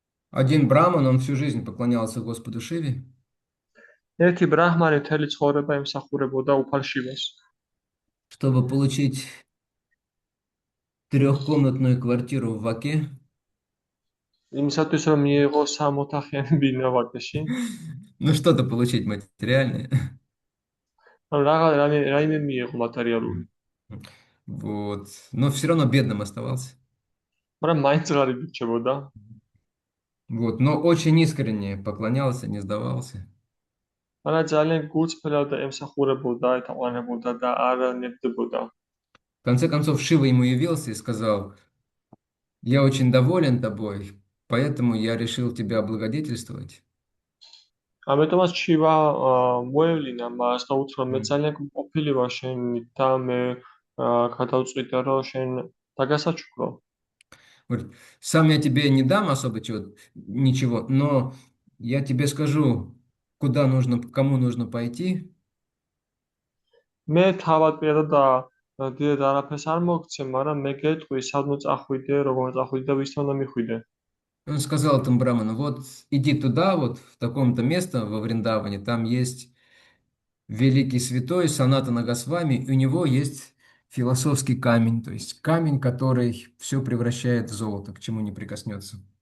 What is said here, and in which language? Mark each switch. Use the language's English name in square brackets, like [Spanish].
[Russian] Один браман, он всю жизнь поклонялся Господу Шиве. [Georgian] ერთი ბრაჰმანი მთელი ცხოვრება ემსახურებოდა უფალ შივას. [Russian] Чтобы получить трехкомнатную квартиру в Ваке. [Georgian] იმისათვის რომ მიიღო სამოთახიანი ბინა ვაკეში. [Russian] Ну что-то получить материальное. [Georgian] რაიმე მიიღო მატერიალური. [Russian] Вот, но все равно бедным оставался. [Georgian] მაგრამ მაინც ღარიბი რჩებოდა. [Russian] Вот, но очень искренне поклонялся, не сдавался. [Georgian] მაგრამ ძალიან გულწრფელად ემსახურებოდა, ეთაყვანებოდა და არ ნებდებოდა. [Russian] В конце концов, Шива ему явился и сказал: я очень доволен тобой, поэтому я решил тебя облагодетельствовать. [Georgian] ამიტომაც შივა მოევლინა მას და უთხრა, მე ძალიან ყოფილი ვარ შენით და მე გადავწყვიტე, რომ შენ დაგასაჩუქრო. [Russian] Говорит: сам я тебе не дам особо ничего, но я тебе скажу, кому нужно пойти. [Georgian] მე თავად პირადად დიდად არაფერს არ მოგცე, მაგრამ მე გეტყვი, სადმო წახვიდე, როგორ წახვიდე და ვისთან უნდა მიხვიდე. [Russian] Он сказал этому браману, вот иди туда, вот в таком-то место во Вриндаване, там есть великий святой Санатана Госвами, и у него есть философский камень, то есть камень, который все превращает в золото, к чему не прикоснется.